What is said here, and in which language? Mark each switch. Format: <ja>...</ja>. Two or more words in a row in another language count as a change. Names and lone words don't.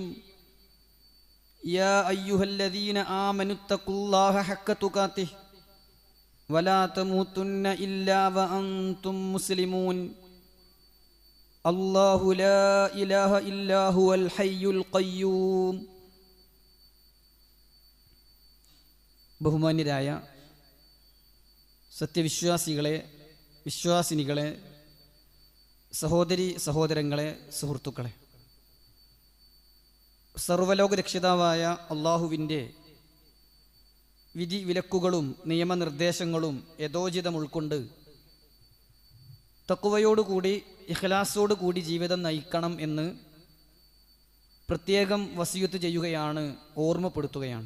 <ar>يا أيها الذين آمنوا اتقوا الله حق تقاته ولا تموتن إلا وأنتم مسلمون. الله لا إله إلا هو الحي القيوم.</ar> <ml>ബഹുമാന്യരായ സത്യവിശ്വാസികളെ, വിശ്വാസിനികളെ, സഹോദരി സഹോദരങ്ങളെ, സുഹൃത്തുക്കളെ, സർവ്വലോക രക്ഷിതാവായ അള്ളാഹുവിൻ്റെ വിധി വിലക്കുകളും നിയമനിർദ്ദേശങ്ങളും യഥോചിതം ഉൾക്കൊണ്ട് തഖ്വയോടുകൂടി ഇഖ്ലാസോടുകൂടി ജീവിതം നയിക്കണം എന്ന് പ്രത്യേകം വസിയത്ത് ചെയ്യുകയാണ്, ഓർമ്മപ്പെടുത്തുകയാണ്.</ml>